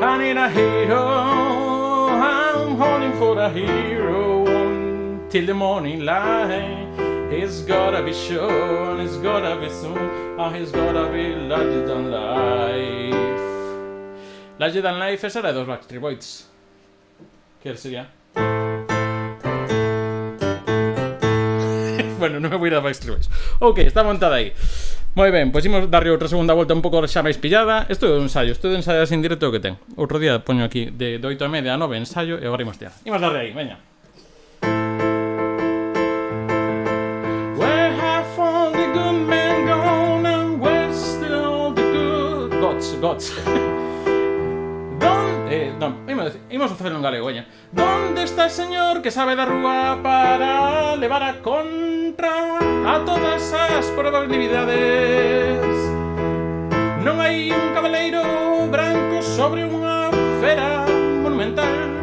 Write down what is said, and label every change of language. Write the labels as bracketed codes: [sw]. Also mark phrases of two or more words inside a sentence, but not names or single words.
[en] I need a hero, I'm holding for a hero till the morning light. He's gotta be sure, he's gotta be soon, and he's gotta be larger than life. Larger than life, [es] esa era de dos Backstreet Boys. ¿Qué sería? Bueno, no me voy a ir a Backstreet Boys. Ok, está montada ahí. [gl] Moi ben, pois imos darlle outra segunda volta un pouco xa máis pillada. Isto é un ensayo, isto é ensayo en directo que ten. Outro día poño aquí de 8:30 a 9 ensayo e agora imos tirar. Imos darle aí, veña. [en] Where have all the good men gone and where's still the good gods? [gl] Imos a facerlo en galego, veña. [es] Donde está el señor que sabe [gl] da rúa para levar a contra a todas as probabilidades? Non hai un cabaleiro branco sobre unha fera monumental.